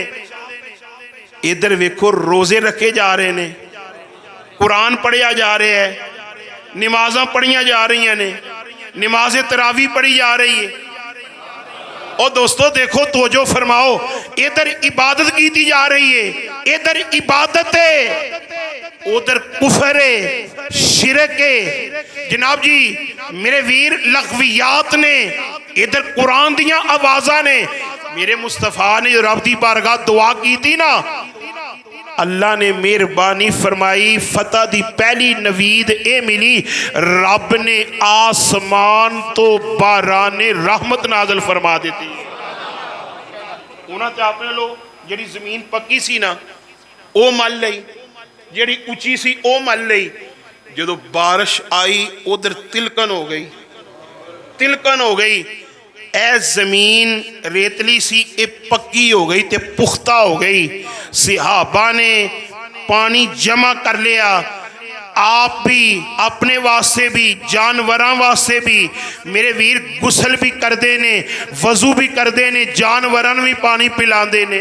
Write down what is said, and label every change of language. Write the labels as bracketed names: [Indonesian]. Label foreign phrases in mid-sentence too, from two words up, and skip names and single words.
[Punjabi] ادھر ویکھو روزے رکھے جا رہے نے، قرآن پڑھیا جا رہا ہے، نمازاں پڑھیا جا رہی نے، نماز تراوی پڑھی جا رہی ہے. [Urdu] اور دوستو دیکھو توجہ فرماؤ، ادھر عبادت کی جا رہی ہے، ادھر عبادت ہے، ادھر کفر ہے، شرک ہے. [Punjabi] جناب جی میرے ویر لغویات نے، ادھر قرآن دیاں آوازاں نے. میرے مصطفیٰ نے جو رب دی بارگاہ دعا کی تھی نا, اللہ نے مہربانی فرمائی، فتح دی پہلی نوید اے ملی، رب نے آسمان تو باران رحمت نازل فرما دیتی۔ انہاں تے اپنے لو جڑی زمین پکی سی نا او مل لئی، جڑی اونچی سی او مل لئی، جدو بارش آئی ادھر تلکن ہو گئی، تلکن ہو گئی، اے زمین ریتلی سی اے پکی ہو گئی تے پختہ ہو گئی۔ صحابہ نے پانی جمع کر لیا، آپ بھی اپنے واسطے بھی جانوراں واسطے بھی، میرے ویر غسل بھی کر دینے، وضو بھی کر دینے، جانوراں بھی پانی پلا دینے۔